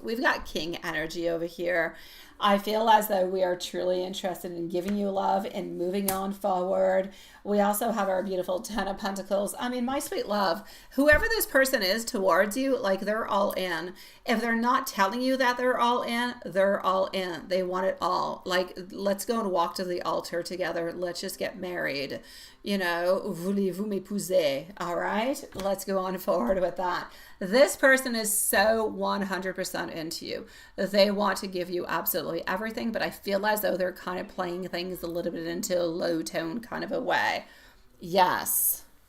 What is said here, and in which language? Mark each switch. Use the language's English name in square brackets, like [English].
[English] We've got king energy over here. I feel as though we are truly interested in giving you love and moving on forward. We also have our beautiful Ten of Pentacles. I mean, my sweet love, whoever this person is towards you, like they're all in. If they're not telling you that they're all in, they're all in. They want it all. Like, let's go and walk to the altar together. Let's just get married. You know, [French] voulez-vous m'épouser? [English] All right, let's go on forward with that. This person is so 100% into you. They want to give you absolutely everything, but I feel as though they're kind of playing things a little bit into a low tone kind of a way. Yes.